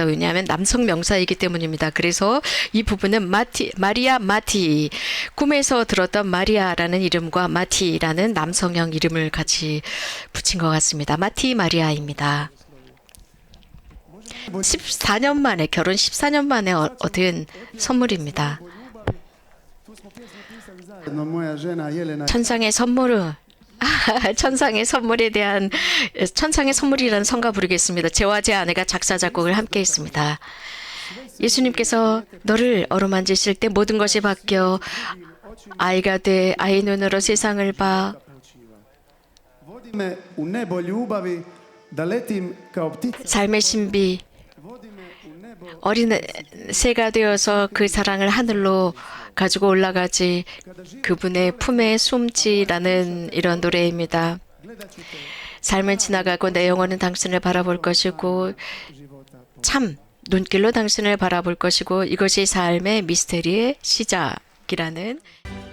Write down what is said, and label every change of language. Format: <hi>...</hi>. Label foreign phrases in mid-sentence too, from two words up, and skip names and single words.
<ko>왜냐하면 남성 명사이기 때문입니다. 그래서 이 부분은 마리아 마티, 꿈에서 들었던 마리아라는 이름과 마티라는 남성형 이름을 같이 붙인 것 같습니다. 마티 마리아입니다. 14년 만에 결혼 14년 만에 얻은 선물입니다.</ko> <sr>zajedno moja žena Jelena</sr> <ko>천상의 선물을 천상의 선물에 대한 천상의 선물이라는 성가 부르겠습니다. 저와 제 아내가 작사 작곡을 함께 했습니다. 예수님께서 너를 어루만지실 때 모든 것이 바뀌어 아이가 돼 아이 눈으로 세상을 봐.</ko> <sr>vodi me u nebo ljubavi da letim kao ptica.</sr> <ko>삶의 신비</ko> <sr>Vodi me u nebo</sr> <ko>어린 새가 되어서 그 사랑을 하늘로 가지고 올라가지 그분의 품에 숨지라는 이런 노래입니다. 삶은 지나가고 내 영혼은 당신을 바라볼 것이고 참 눈길로 당신을 바라볼 것이고 이것이 삶의 미스테리의 시작이라는</ko>